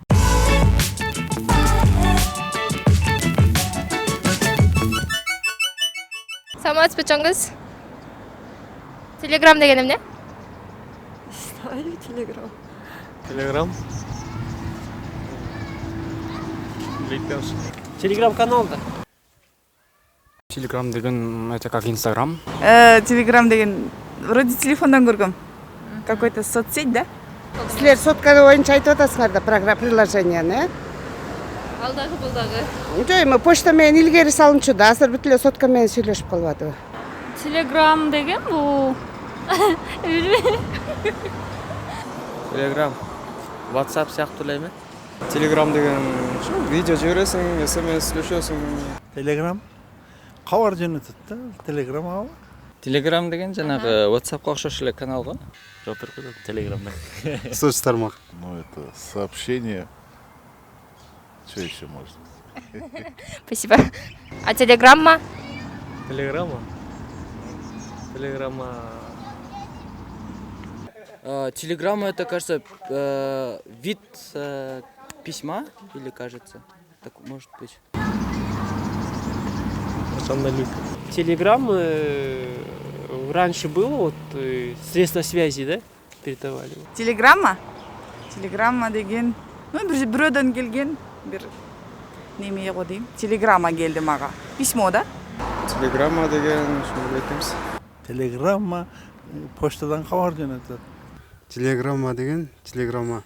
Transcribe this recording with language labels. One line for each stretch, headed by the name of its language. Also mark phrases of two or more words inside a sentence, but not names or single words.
Kyrgyz: Саламатсызбы чоңуз? Telegram деген эмне?
Russian: Знаю Телеграм.
Kyrgyz: Телеграм. Билбейм. Телеграм-канал да. Телеграм деген
Russian: это как
Kyrgyz: Инстаграм. Телеграм деген вроде телефондан көргөм.
Russian: Какой-то соцсеть, да?
Kyrgyz: Силер сотканы боюнча айтып атасыңар да приложенияны, Ал дагы бул дагы. Жок, эми почта менен илгери салынчу да, азыр бүт эле сотка менен сүйлөшүп калып атабы. Телеграм деген бул билбейм. Телеграм. WhatsApp сыяктуу эле эме? Телеграм деген видео жибересиң, SMS сүйлөшөсүң. Телеграм. Кабар жөнөтөт да. Телеграм ага. Телеграм деген жанагы WhatsAppка окшош эле канал го. Телеграмда. Соцтармак.
Russian: Ну, это сообщение. Что еще можно? Спасибо. А Телеграмма? Телеграмма. Телеграмма. Телеграмма это, кажется, вид письма, или кажется, так может быть. Телеграм раньше было вот средства связи, да? Передавали. Телеграмма?
Kyrgyz: Телеграмма деген, ну бир бирөөдөн келген бир неме го дейм. Телеграмма келди мага. Письмо да? Телеграмма деген шуну айтабыз. Телеграмма почтадан кабар жөнөтөт. Телеграмма деген телеграмма.